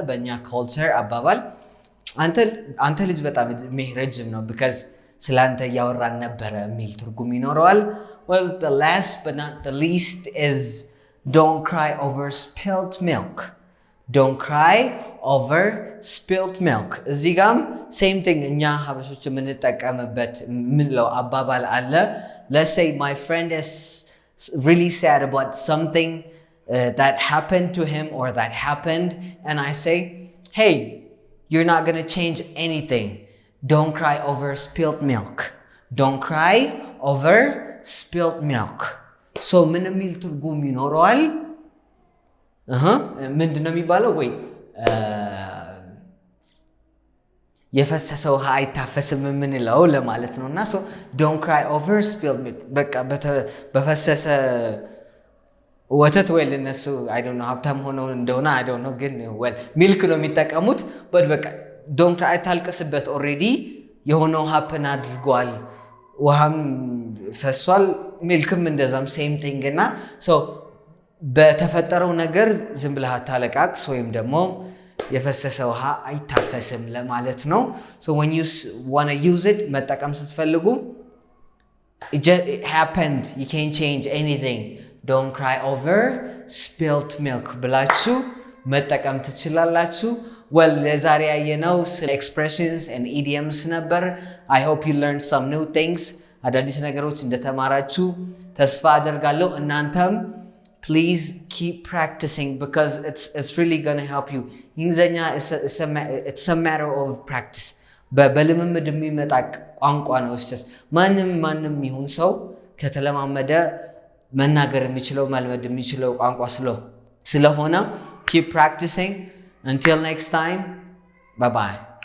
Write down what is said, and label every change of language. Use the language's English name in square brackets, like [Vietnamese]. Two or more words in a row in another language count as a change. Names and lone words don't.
[Amharic] በእኛ culture አባባል አንተ ልጅ በጣም እድሜ ረጅም ነው because ስላንተ እያወራን ነበረ የሚል ትርጉም ይኖረዋል። [English] well the last but not the least is don't cry over spilt milk. don't cry over spilt milk. [Amharic] እዚህ ጋም [English] same thing [Amharic] እኛ ሀበሾች የምንጠቀምበት ምንለው አባባል አለ። [English] let's say my friend is really sad about something that happened to him or that happened and I say, hey, you're not going to change anything. don't cry over spilt milk. don't cry over spilled milk so [Amharic] ምን የሚል ትርጉም ይኖረዋል ምንድነው የሚባለው ወይ የፈሰሰ ውሃ አይታፈስም የምንለው ለማለት ነውና [English] so don't cry over spilled milk [Amharic] በቃ በፈሰሰ ወተት ወይ ለነሱ [English] I don't know [Amharic] ሀብታም ሆነው እንደሆነ [English] I don't [Amharic] know ግን well ሚልክ ነው የሚጠቀሙት but በቃ [English] don't cry [Amharic] ታልቅስበት already የሆነው happen አድርጓል ውሃም ፈሷል ሚልክም እንደዛም [English] same thing [Amharic] እና so በተፈጠረው ነገር ዝም ብለህ አታለቃቅስ ወይም ደግሞ የፈሰሰ ውሃ አይታፈስም ለማለት ነው [English] so when you want to use it [Amharic] መጠቀም ስትፈልጉ [English] it happened you can't change anything don't cry over spilled milk [Amharic] ብላችሁ መጠቀም ትችላላችሁ [English] well [Amharic] ለዛሬ ያየነው [English] expressions and idioms ነበር I hope you learned some new things [Amharic] አዳዲስ ነገሮች እንደተማራችሁ ተስፋ አደርጋለሁ እናንተም [English] please keep practicing because it's really going to help you እንግሊዘኛ it's a matter of practice [Amharic] በልምምድ የሚመጣ ቋንቋ ነው እስቲ ማንንም ይሁን ሰው ከተለማመደ መናገር የሚችለው መልመድ የሚችለው ቋንቋ ስለሆነ [English] keep practicing until next time bye bye